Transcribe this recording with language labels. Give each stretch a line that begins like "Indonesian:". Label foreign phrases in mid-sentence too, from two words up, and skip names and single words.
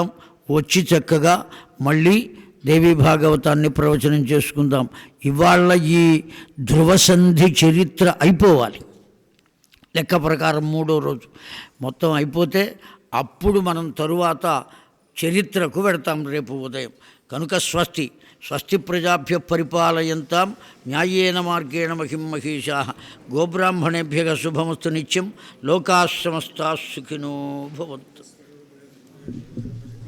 Telugu: వచ్చి చక్కగా మళ్ళీ దేవీ భాగవతాన్ని ప్రవచనం చేసుకుందాం. ఇవాళ ఈ ధ్రువసంధి చరిత్ర అయిపోవాలి. లెక్క ప్రకారం 3వ రోజు మొత్తం అయిపోతే అప్పుడు మనం తరువాత చరిత్రకు వెడతాం రేపు ఉదయం.
Sanskrit: కనుక స్వస్తి స్వస్తి ప్రజాభ్య పరిపాలయంతాం న్యాయేన మార్గేణ మహిం మహిషాః గోబ్రాహ్మణేభ్యః శుభమస్తు నిత్యం లోకాః సమస్తాః సుఖినో భవంతు.